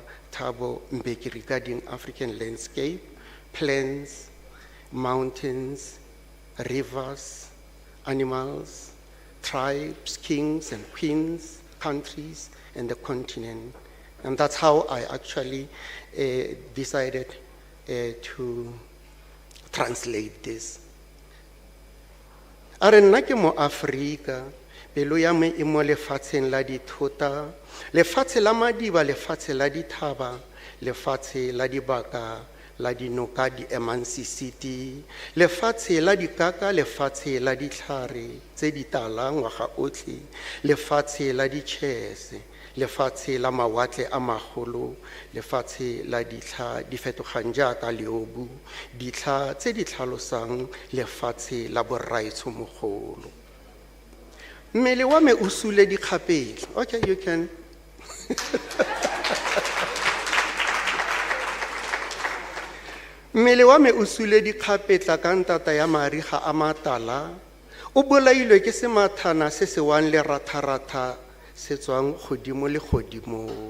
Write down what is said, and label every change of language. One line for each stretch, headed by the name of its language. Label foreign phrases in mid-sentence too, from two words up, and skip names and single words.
English: Thabo Mbeki regarding African landscape, plants, mountains, rivers, animals, tribes, kings and queens, countries, and the continent. And that's how I actually decided to translate this.
Tswana: A re nna ke mo Afrika, pelo ya me e mo lefatsheng la dithota, lefatshe la madiba, lefatshe la dithaba, lefatshe la dibaka, la dinoka di emansi city, lefatshe la dikaka, lefatshe la ditlhare tse di tala ngwaga otlhe, lefatshe la ditšhese, lefatshe la mawatle a magolo, lefatshe la ditlha di fetogang jaaka leobu, ditlha tse di tlhalosang lefatshe la boraitsho mogolo. Mmele wa me o sule dikgapetla.
English: Okay, you can.
Tswana: Mmele wa me o sule dikgapetla ka ntata ya mariga a matala, o bolailwe ke semathana se se wang le ratharatha se tswang godimo le godimo.